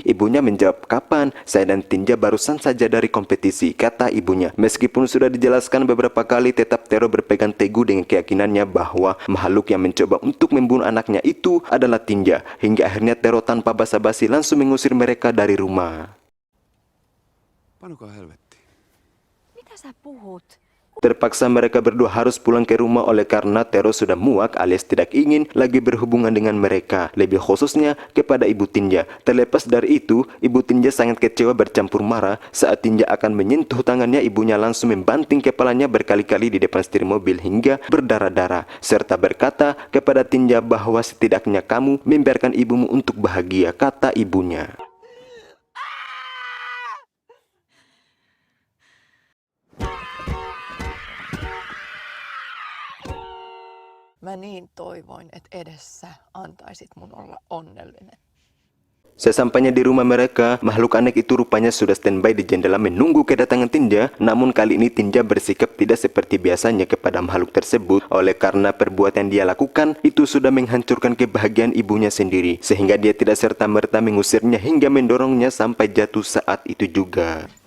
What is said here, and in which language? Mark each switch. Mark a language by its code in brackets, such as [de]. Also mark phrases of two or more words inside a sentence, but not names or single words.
[id] Ibunya menjawab, "Kapan? Saya dan Tinja barusan saja dari kompetisi," kata ibunya. Meskipun sudah dijelaskan beberapa kali, tetap Tero berpegang teguh dengan keyakinannya bahwa makhluk yang mencoba untuk membunuh anaknya itu adalah Tinja. Hingga akhirnya Tero tanpa basa-basi langsung mengusir mereka dari rumah. [fi] Panukaa helvettiin. Mitä sä puhut? [id] Terpaksa mereka berdua harus pulang ke rumah oleh karena Tero sudah muak alias tidak ingin lagi berhubungan dengan mereka, lebih khususnya kepada Ibu Tinja. Terlepas dari itu, Ibu Tinja sangat kecewa bercampur marah saat Tinja akan menyentuh tangannya. Ibunya langsung membanting kepalanya berkali-kali di depan setir mobil hingga berdarah-darah, serta berkata kepada Tinja bahwa setidaknya kamu membiarkan ibumu untuk bahagia, kata ibunya. [fi] Mä niin toivoin, että edes sä antaisit mun olla onnellinen. [id] Sesampainya di rumah mereka, makhluk aneh itu rupanya sudah standby di jendela menunggu kedatangan Tinja. Namun kali ini Tinja bersikap tidak seperti biasanya kepada makhluk tersebut, oleh karena perbuatan yang dia lakukan itu sudah menghancurkan kebahagiaan ibunya sendiri, sehingga dia tidak serta-merta mengusirnya hingga mendorongnya sampai jatuh saat itu juga.